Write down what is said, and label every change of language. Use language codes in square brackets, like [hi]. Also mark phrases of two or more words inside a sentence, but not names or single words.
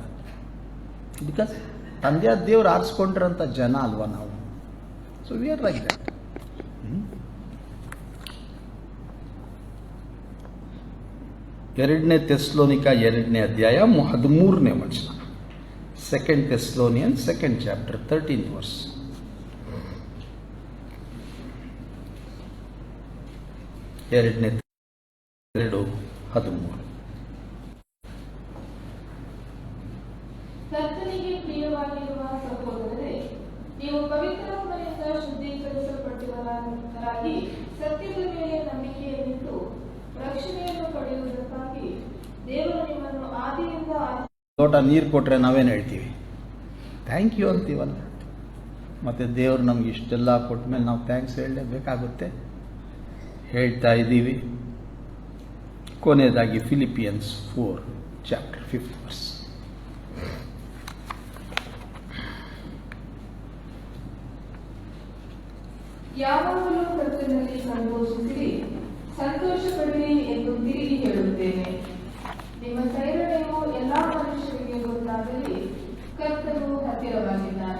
[kn] ಬಿಕಾಸ್ ತಂದೆಯ ದೇವ್ರು ಆರಿಸ್ಕೊಂಡಿರೋಂಥ ಜನ ಅಲ್ವಾ ನಾವು. [en] so we are like that. [kn] ಎರಡನೇ ಥೆಸ್ಸಲೋನಿಕ 2ನೇ ಅಧ್ಯಾಯ 13ನೇ ವಚನ. [en] 2 Thessalonians 2nd chapter 13th verse. [kn] ಎರಡನೇ 2:13. ಕರ್ತನಿಗೆ ಪ್ರಿಯವಾಗಿರುವ ಸಹೋದರರೇ, ನೀವು ಪವಿತ್ರಾತ್ಮನಿಂದ ಶುದ್ಧೀಕರಿಸಲ್ಪಟ್ಟವರಾಗಿ ಸತ್ಯದ ಮೇಲೆ ನಂಬಿಕೆಯನ್ನಿಟ್ಟು ರಕ್ಷಣೆಯನ್ನು ಪಡೆಯುವುದಕ್ಕಾಗಿ ದೇವರು ನಿಮ್ಮನ್ನು ಆದಿಯಿಂದ ಲೋಟ ನೀರು ಕೊಟ್ಟರೆ ನಾವೇನು ಹೇಳ್ತೀವಿ? [en] thank you [kn] ಅಂತೀವಲ್ಲ. ಮತ್ತು ದೇವರು ನಮ್ಗೆ ಇಷ್ಟೆಲ್ಲ ಕೊಟ್ಟ ಮೇಲೆ ನಾವು ಥ್ಯಾಂಕ್ಸ್ ಹೇಳಲೇಬೇಕಾಗುತ್ತೆ. ಹೇಳ್ತಾ ಇದ್ದೀವಿ. ಕೊನೆಯದಾಗಿ ಫಿಲಿಪಿಯನ್ಸ್ 4 [en] chapter 5th verse. [kn] ಯಾವಾಗಲೂ ಕರ್ತನಲ್ಲಿ ಸಂತೋಷಿಸಿರಿ, ಸಂತೋಷ ಪಡಿರಿ ಎಂದು ತಿರುಗಿ ಹೇಳುತ್ತೇನೆ. ನಿಮ್ಮ ಸೈರಣೆಯು ಎಲ್ಲಾ ಮನುಷ್ಯರಿಗೆ ಗೊತ್ತಾಗಲಿ, ಕರ್ತನು ಹತ್ತಿರವಾಗಿದ್ದಾನೆ.